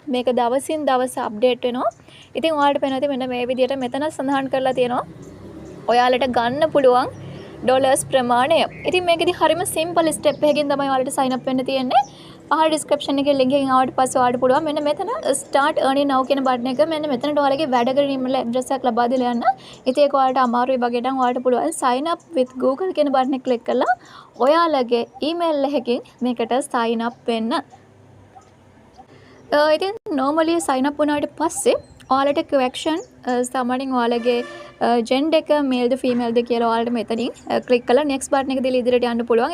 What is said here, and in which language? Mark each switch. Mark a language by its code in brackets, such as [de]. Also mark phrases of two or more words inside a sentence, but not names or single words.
[si] මේක දවසින් දවස update වෙනවා. ඉතින් ඔයාලට පේනවා මෙන්න මේ විදිහට මෙතන සඳහන් කරලා තියෙනවා ඔයාලට ගන්න පුළුවන් ඩොලර්ස් ප්‍රමාණය. ඉතින් මේකෙදි හරිම [en] simple step [si] එකකින් තමයි ඔයාලට [en] sign up [si] වෙන්න තියෙන්නේ. පහළ description එකේ link එකෙන් ආවට පස්සේ ඔයාලට පුළුවන් මෙන්න මෙතන [en] start earning now [si] කියන button එක මෙන්න මෙතනට ඔයාලගේ වැඩ කරන [en] email address [si] එකක් ලබා දීලා යන්න. ඉතින් ඒක ඔයාලට අමාරුයි වගේ නම් ඔයාලට පුළුවන් [en] sign up with Google [si] කියන button එක click කරලා ඔයාලගේ email එකකින් මේකට [en] sign up [si] වෙන්න. ඉතින් normally [en] sign up [si] වුණාට පස්සේ ඔයාලට question සාමාන්‍යයෙන් ඔයාලගේ gender එක male ද female ද කියලා ඔයාලට මෙතනින් click කරලා [en] next button [si] එක දාලා ඉදිරියට යන්න පුළුවන්.